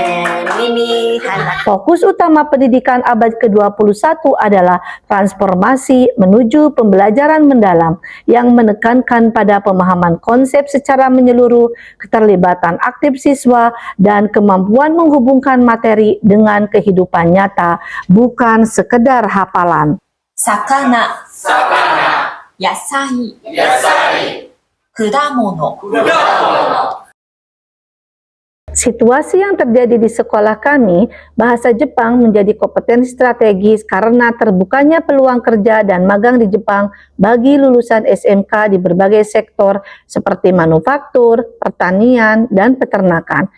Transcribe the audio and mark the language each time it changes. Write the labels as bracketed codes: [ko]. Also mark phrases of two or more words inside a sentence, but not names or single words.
[id] Fokus utama pendidikan abad ke-21 adalah transformasi menuju pembelajaran mendalam yang menekankan pada pemahaman konsep secara menyeluruh, keterlibatan aktif siswa, dan kemampuan menghubungkan materi dengan kehidupan nyata, bukan sekedar hafalan. [ja] 魚、野菜、果物. [id] Situasi yang terjadi di sekolah kami, bahasa Jepang menjadi kompetensi strategis karena terbukanya peluang kerja dan magang di Jepang bagi lulusan SMK di berbagai sektor seperti manufaktur, pertanian, dan peternakan.